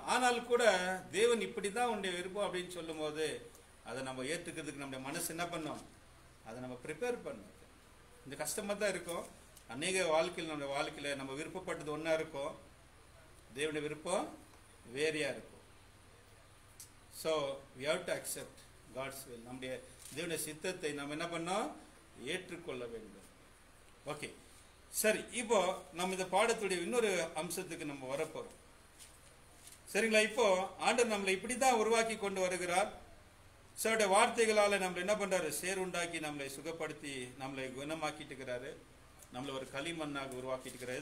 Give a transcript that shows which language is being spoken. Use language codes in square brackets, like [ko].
[ta] ஆனாலும் கூட தேவன் இப்படிதான் உன்னுடைய விருப்பம் அப்படின்னு சொல்லும் போது அதை நம்ம ஏற்றுக்கிறதுக்கு நம்முடைய மனசு என்ன பண்ணோம், அதை நம்ம ப்ரிப்பேர் பண்ணோம். இந்த கஷ்டமா தான் இருக்கும். அநேக வாழ்க்கையில் நம்முடைய வாழ்க்கையில நம்ம விருப்பப்பட்டது ஒன்னா இருக்கும், தேவனுடைய விருப்பம் வேறையா இருக்கும். [en] So we have to accept God's will. [ta] நம்முடைய தேவனுடைய சித்தத்தை நம்ம என்ன பண்ணோம், ஏற்றுக்கொள்ள வேண்டும். ஓகே சரி, இப்போ நம்ம இந்த பாடத்துடைய இன்னொரு அம்சத்துக்கு நம்ம வரப்போறோம். சரிங்களா. இப்போ ஆண்டவர் நம்மளை இப்படிதான் உருவாக்கி கொண்டு வருகிறார். அவருடைய வார்த்தைகளால நம்மளை என்ன பண்றாரு, சேருண்டாக்கி நம்மளை சுகப்படுத்தி நம்மளை குணமாக்கிட்டு இருக்கிறாரு, நம்மளை ஒரு களிமண்ணாக உருவாக்கிட்டு இருக்கிறார்.